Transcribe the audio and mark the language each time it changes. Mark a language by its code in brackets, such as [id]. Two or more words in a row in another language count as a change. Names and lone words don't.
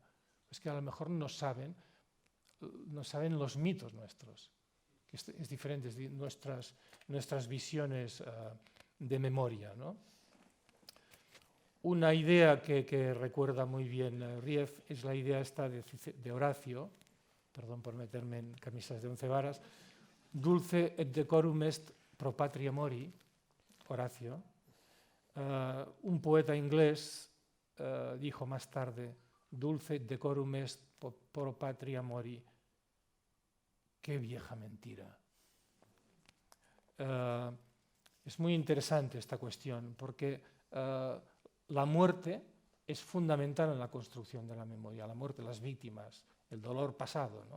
[es] Es que a lo mejor no saben los mitos nuestros, que es diferente, nuestras visiones de memoria, ¿no? Una idea que recuerda muy bien Rief es la idea esta de Horacio, perdón por meterme en camisas de 11 varas, [la] dulce et decorum est pro patria mori, [es] Horacio. Un poeta inglés dijo más tarde, [la] dulce et decorum est pro patria mori. [es] Qué vieja mentira. Es muy interesante esta cuestión porque la muerte es fundamental en la construcción de la memoria, la muerte, las víctimas, el dolor pasado, ¿no?